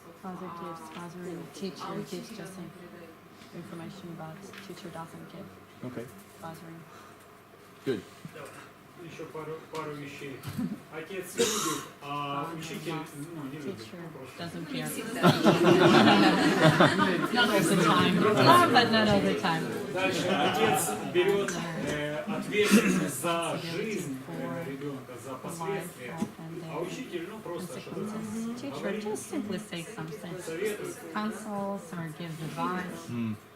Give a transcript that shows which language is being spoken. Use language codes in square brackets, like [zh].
[en] Father gives, father and teacher gives just [ru] передает. [en] information about teacher doesn't give. Okay. Father. Good. [ru] Еще пару вещей. Отец любит, а учитель не любит. [en] Teacher [ru] Просто. [en] doesn't care. Not all the time. Love, but not all the time. [ru] Дальше отец берет ответственность за жизнь ребенка, за последствия, а учитель просто что-то [en] Teacher just simply say something. [ru] советует. [en] Counsels or gives advice.